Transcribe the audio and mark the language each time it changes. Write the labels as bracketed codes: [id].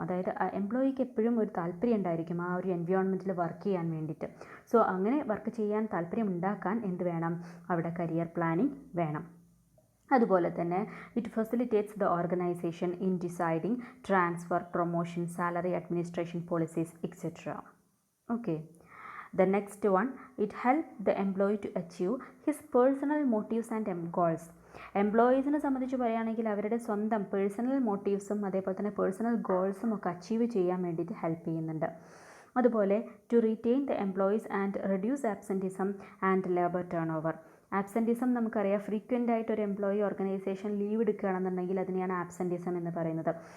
[ml] അതായത് എംപ്ലോയിക്ക് എപ്പോഴും ഒരു താല്പര്യം ഉണ്ടായിരിക്കും ആ ഒരു എൻവയോൺമെൻറ്റിൽ വർക്ക് ചെയ്യാൻ വേണ്ടിയിട്ട്. സോ അങ്ങനെ വർക്ക് ചെയ്യാൻ താല്പര്യം ഉണ്ടാക്കാൻ എന്ത് വേണം? അവിടെ കരിയർ പ്ലാനിങ് വേണം. അതുപോലെ തന്നെ [en] It facilitates the organisation in deciding transfer, promotion, salary administration policies etcetera. Okay, the next one, it helps the employee to achieve his personal motives and goals. [ml] എംപ്ലോയീസിനെ സംബന്ധിച്ച് പറയുകയാണെങ്കിൽ അവരുടെ സ്വന്തം പേഴ്സണൽ മോട്ടീവ്സും അതേപോലെ തന്നെ പേഴ്സണൽ ഗോൾസും ഒക്കെ അച്ചീവ് ചെയ്യാൻ വേണ്ടിയിട്ട് ഹെൽപ്പ് ചെയ്യുന്നുണ്ട്. അതുപോലെ [en] To retain the employees and reduce absenteeism and labour turnover. [ml] Absenteeism നമുക്കറിയാം, ഫ്രീക്വൻ്റ് ആയിട്ട് ഒരു എംപ്ലോയി ഓർഗനൈസേഷൻ ലീവ് എടുക്കുകയാണെന്നുണ്ടെങ്കിൽ അതിനെയാണ് ആബ്സെൻറ്റിസം എന്ന് പറയുന്നത്.